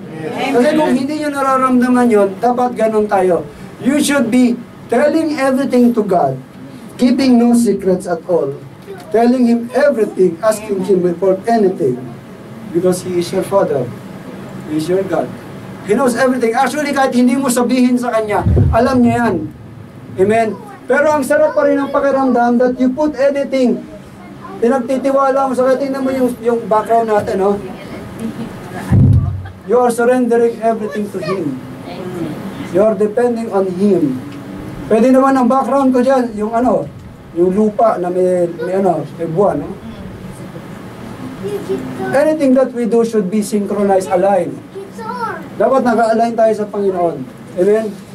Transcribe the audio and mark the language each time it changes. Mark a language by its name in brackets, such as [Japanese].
[Filipino] Kasi kung hindi nyo nararamdaman yun, dapat ganun tayo. [English] You should be telling everything to God, keeping no secrets at all, telling Him everything, asking Him for anything, because He is your Father, He is your God. He knows everything. [Filipino] Actually, kahit hindi mo sabihin sa Kanya, alam niya yan. Amen? Pero ang sarap pa rin ng pakiramdam [English] that you put anything, [Filipino] pinagtitiwala mo sa Kanya. Tingnan mo yung background natin, no? [English] You are surrendering everything to Him. You are depending on Him. [Filipino] Pwede naman ang background ko dyan, yung yung lupa na may buwan, no? [English] Anything that we do should be synchronized, aligned. [Filipino] Dapat naka-align tayo sa Panginoon. [English] Amen?